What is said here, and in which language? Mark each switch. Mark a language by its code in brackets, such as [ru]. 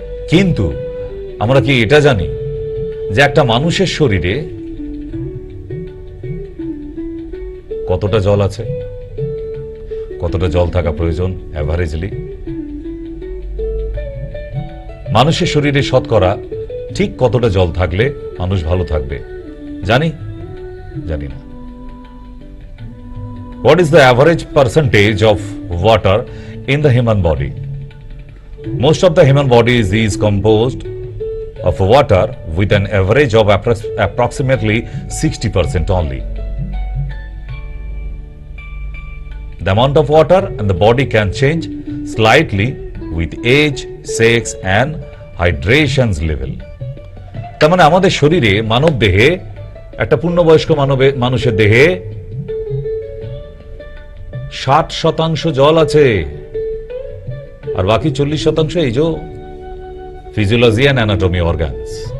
[bn] কিন্তু আমরা কি এটা জানি যে একটা মানুষের শরীরে কতটা জল আছে, কতটা জল থাকা প্রয়োজন অ্যাভারেজলি? মানুষের শরীরে শতকরা ঠিক কতটা জল থাকলে মানুষ ভালো থাকবে জানি? জানি না। [en] What is the average percentage of water in the human body? Most of the human body is composed of water with an average of approximately 60% only. The amount of water in the body can change slightly with age, sex and hydration's level. [bn] তার মানে আমাদের শরীরে, মানব দেহে, একটা পূর্ণবয়স্ক মানুষের দেহে 60% জল আছে, আর বাকি 40% এই যে [en] Physiology and anatomy organs.